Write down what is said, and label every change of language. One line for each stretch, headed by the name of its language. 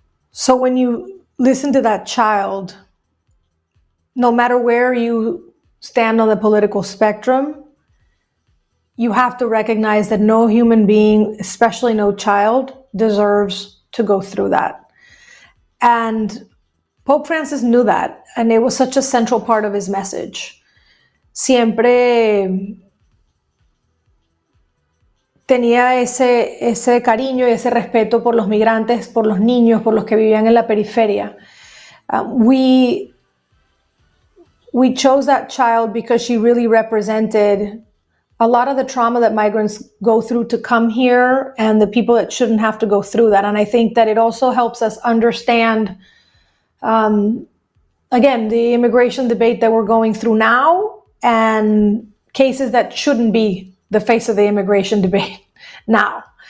English: So when you listen to that child, no matter where you stand on the political spectrum, you have to recognize that no human being, especially no child, deserves to go through that. And Pope Francis knew that, and it was such a central part of his message.
Spanish: Siempre tenía ese cariño y ese respeto por los migrantes, por los niños, por los que vivían en la periferia.
English: We chose that child because she really represented a lot of the trauma that migrants go through to come here and the people that shouldn't have to go through that. And I think that it also helps us understand, again, the immigration debate that we're going through now and cases that shouldn't be the face of the immigration debate now.